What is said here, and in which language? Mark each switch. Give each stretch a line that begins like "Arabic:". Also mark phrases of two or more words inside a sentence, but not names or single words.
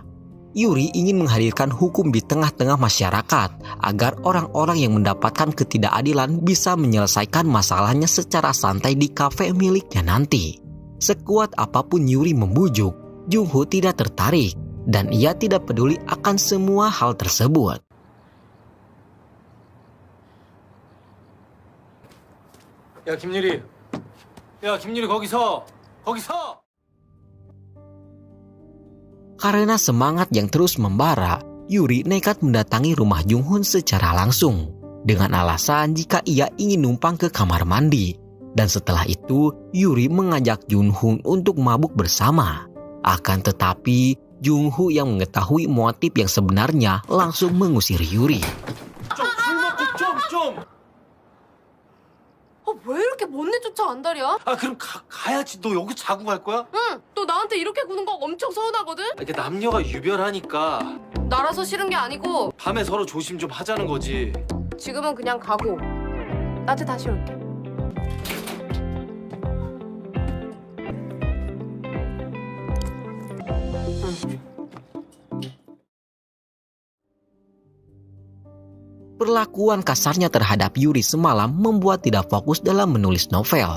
Indonesian: Yuri ingin menghadirkan hukum di tengah-tengah masyarakat agar orang-orang yang mendapatkan ketidakadilan bisa menyelesaikan masalahnya secara santai di kafe miliknya nanti. Sekuat apapun Yuri membujuk, Jung Ho tidak tertarik dan ia tidak peduli akan semua hal tersebut.
Korean: 야, 김유리. 야, 김유리 거기서.
Indonesian: Karena semangat yang terus membara, Yuri nekat mendatangi rumah Jung Ho secara langsung dengan alasan jika ia ingin numpang ke kamar mandi. Dan setelah itu, Yuri mengajak Jung Ho untuk mabuk bersama. Akan tetapi, Jung Ho yang mengetahui motif yang sebenarnya langsung mengusir Yuri.
Korean: 왜 이렇게 못내 쫓아 안달이야? 아, 그럼 가야지. 너 여기 자고 갈 거야? 응, 너 나한테 이렇게 구는 거 엄청 서운하거든? 이게 남녀가 유별하니까 나라서 싫은 게 아니고 밤에 서로 조심 좀 하자는 거지. 지금은 그냥 가고 낮에 다시 올게.
Indonesian: Perlakuan kasarnya terhadap Yuri semalam membuat tidak fokus dalam menulis novel.